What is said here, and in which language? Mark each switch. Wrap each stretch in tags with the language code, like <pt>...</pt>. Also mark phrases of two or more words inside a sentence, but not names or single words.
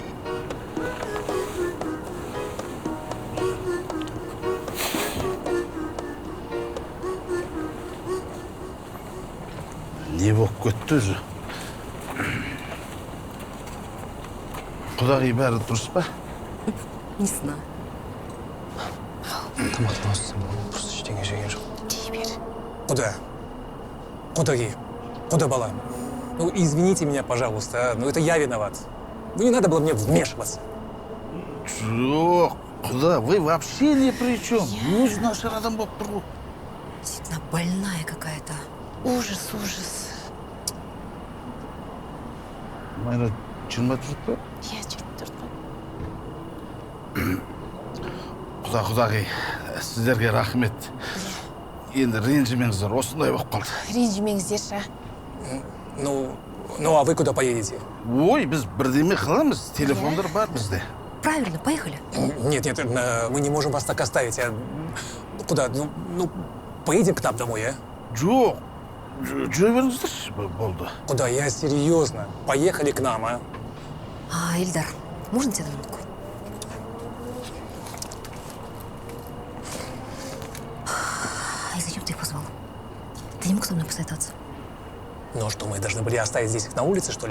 <kk>Не болып кетті өзі. Құдағи, бәрі дұрыс па?</kk> <ru>Не знаю.</ru> <kk>Тамақтың астын просто ештеңе жеген жоқ. Дей бер. Куда бала?</kk> <ru>Ну, извините меня, пожалуйста, но это я виноват. Ну, не надо было мне вмешиваться.</ru> <kk>Жоқ, құда,</kk> <ru>вы вообще ни при чем.</ru> <kk>Өзі нашар адам болып тұр ғой.</kk> <ru>Действительно больная какая-то. Ужас.</ru> <kk>Майра, 24 па? Иә, 24 Құда, құдағи, сіздерге рахмет. Енді ренжімеңіздер, осындай болып қалды. Ренжімеңіздерші.</kk> <ru>Ну, а вы куда поедете?</ru> <kk>Ой, біз бірдеме қыламыз, телефондар бар бізде.</kk> <ru>Правильно, поехали. Нет, мы не можем вас так оставить. Куда? Ну, поедем к нам домой, а?</ru> <kk>Жоқ, жүре беріңіздерші, болды.</kk> <ru>Куда? Я серьезно. Поехали к нам, а? Ильдар, можно тебя на минутку? И зачем ты их позвал? Ты не мог со мной посоветоваться? Ну что, мы должны были оставить здесь их на улице, что ли?</ru>